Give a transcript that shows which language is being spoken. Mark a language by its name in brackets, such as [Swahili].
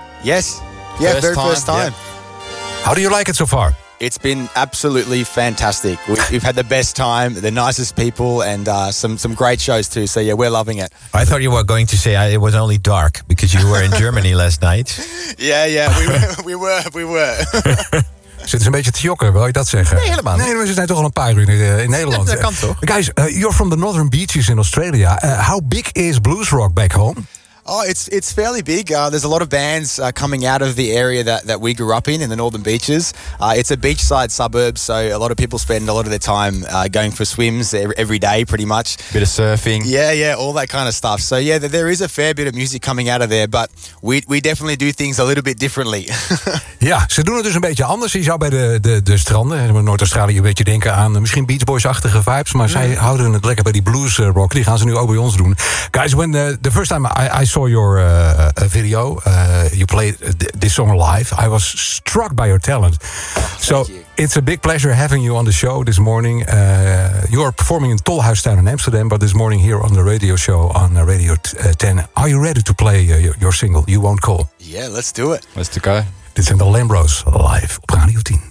[English] Yes. Yeah, first very time. First time. Yeah. How do you like it so far? It's been absolutely fantastic. We've had the best time, the nicest people, and some great shows too. So yeah, we're loving it. I thought you were going to say it was only dark because you were in Germany last night. Yeah, we were. [Dutch] Zit een beetje te jokken, wil je dat zeggen? Nee, helemaal niet. Nee, we zijn toch al een paar uur in Nederland. Dat kan toch? [English] Guys, you're from the Northern Beaches in Australia. How big is blues rock back home? Oh, it's fairly big. There's a lot of bands coming out of the area that we grew up in the Northern Beaches. It's a beachside suburb, so a lot of people spend a lot of their time going for swims every day, pretty much. Bit of surfing. Yeah, all that kind of stuff. So yeah, there is a fair bit of music coming out of there, but we definitely do things a little bit differently. [Dutch] Ja, ze doen het dus een beetje anders. Je zou bij de stranden in Noord-Australië een beetje denken aan misschien Beach Boys-achtige vibes, maar zij houden het lekker bij die blues rock. Die gaan ze nu ook bij ons doen. [English] Guys, when the first time I saw your video, you played this song live, I was struck by your talent. So it's a big pleasure having you on the show this morning. You are performing in Tolhuistuin in Amsterdam, but this morning here on the radio show on Radio 10. Are you ready to play your single, You Won't Call? Yeah, let's do it. Let's go. [Dutch] Dit zijn de Lambros live op Radio 10.